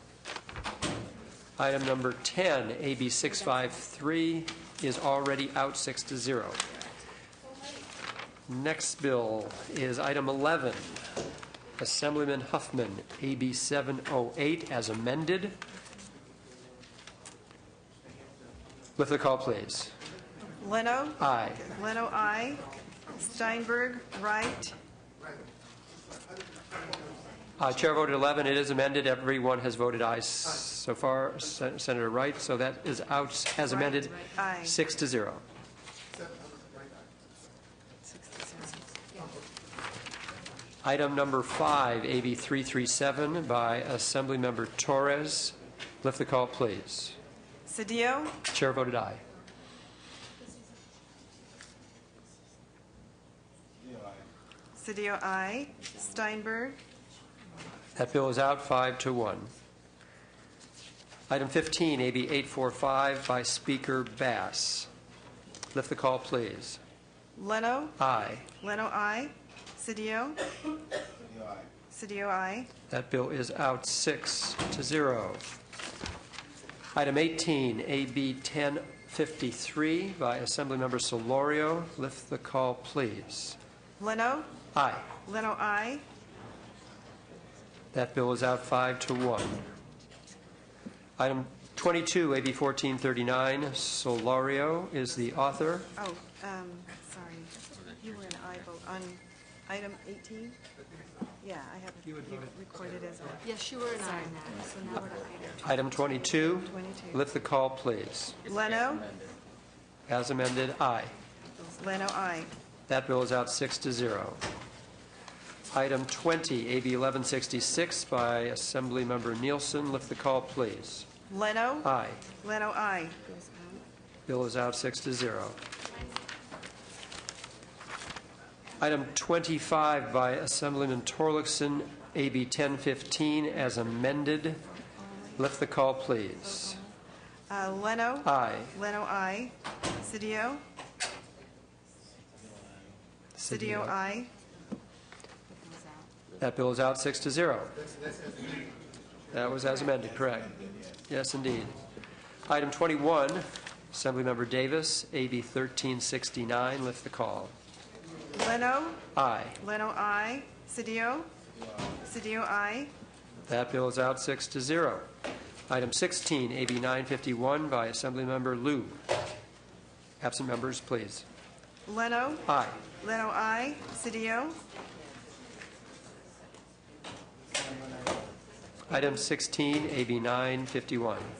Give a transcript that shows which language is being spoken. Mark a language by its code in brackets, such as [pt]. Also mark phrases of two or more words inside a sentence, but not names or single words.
[en] Item number 10, AB 653, is already out 6-0. Next bill is item 11, Assemblyman Huffman, AB 708, as amended. Lift the call, please. Leno? Aye. Leno, aye. Steinberg? Right. Chair voted 11. It is amended. Everyone has voted aye so far. Senator Wright. So that is out as amended, Aye. 6-0. Item number 5, AB 337 by Assemblymember Torres. Lift the call, please. Cedillo? Chair voted aye. Cedillo, aye. Steinberg? That bill is out 5-1. Item 15, AB 845 by Speaker Bass. Lift the call, please. Leno? Aye. Leno, aye. Cedillo? Cedillo, aye. That bill is out 6-0. Item 18, AB 1053 by Assemblymember Solorio. Lift the call, please. Leno? Aye. Leno, aye. That bill is out 5-1. Item 22, AB 1439, Solorio is the author. Oh, sorry. You were an aye vote on item 18? Yeah, I have it recorded as a... Yes, you were an aye now, so now we're to item. Item 22, lift the call, please. Leno? As amended, aye. Leno, aye. That bill is out 6-0. Item 20, AB 1166 by Assemblymember Nielsen. Lift the call, please. Leno? Aye. Leno, aye. Bill is out 6-0. Item 25 by Assemblyman Torlakson, AB 1015 as amended. Lift the call, please. Leno? Aye. Leno, aye. Cedillo? Cedillo, aye. That bill is out 6-0. That was as amended, correct? Yes, indeed. Item 21, Assemblymember Davis, AB 1369. Lift the call. Leno? Aye. Leno, aye. Cedillo? Cedillo, aye. That bill is out 6-0. Item 16, AB 951 by Assemblymember Liu. Absent members, please. Leno? Aye. Leno, aye. Cedillo? Item 16, AB 951.